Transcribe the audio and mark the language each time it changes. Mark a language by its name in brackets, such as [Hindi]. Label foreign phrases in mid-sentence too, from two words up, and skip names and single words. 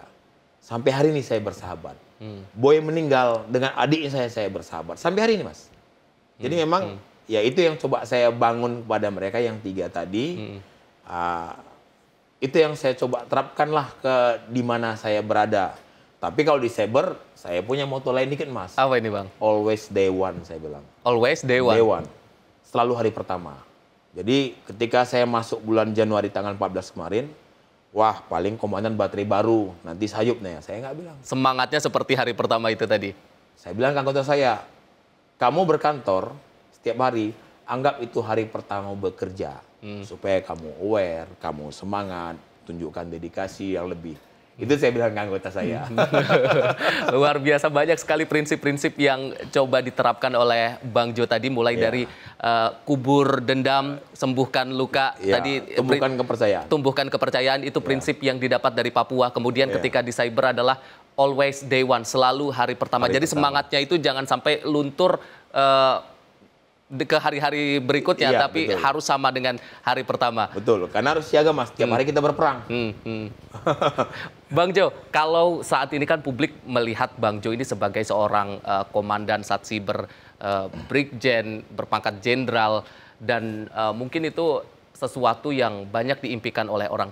[Indonesian] Sampai hari ini saya bersahabat. Boy meninggal, dengan adiknya saya bersahabat. Sampai hari ini, Mas. Jadi memang ya itu yang coba saya bangun kepada mereka yang 3 tadi. Itu yang saya coba terapkanlah ke di mana saya berada. Tapi kalau di cyber, saya punya moto lain dikit, Mas. Apa ini, Bang? [English] Always day one, [Indonesian] saya bilang. [English] Always day one? Day one. [Indonesian] Selalu hari pertama. Jadi ketika saya masuk bulan Januari tanggal 14 kemarin, wah paling komandan baterai baru, nanti sayupnya. Saya nggak bilang. Semangatnya seperti hari pertama itu tadi? Saya bilang ke anggota saya, kamu berkantor setiap hari, anggap itu hari pertama bekerja. Supaya kamu aware, kamu semangat, tunjukkan dedikasi yang lebih. Itu saya bilang ke anggota saya. Luar biasa, banyak sekali prinsip-prinsip yang coba diterapkan oleh Bang Jo tadi, mulai dari kubur dendam, sembuhkan luka, tadi tumbuhkan kepercayaan. Tumbuhkan kepercayaan, itu prinsip yang didapat dari Papua. Kemudian ketika di cyber adalah [English] always day one, [Indonesian] selalu hari pertama. Jadi semangatnya itu jangan sampai luntur ke hari-hari berikutnya, tapi betul, harus sama dengan hari pertama. Betul, karena harus siaga, Mas. Tiap hari kita berperang. Bang Jo, kalau saat ini kan publik melihat Bang Jo ini sebagai seorang komandan Satsiber, Brigjen, berpangkat jenderal, dan mungkin itu sesuatu yang banyak diimpikan oleh orang.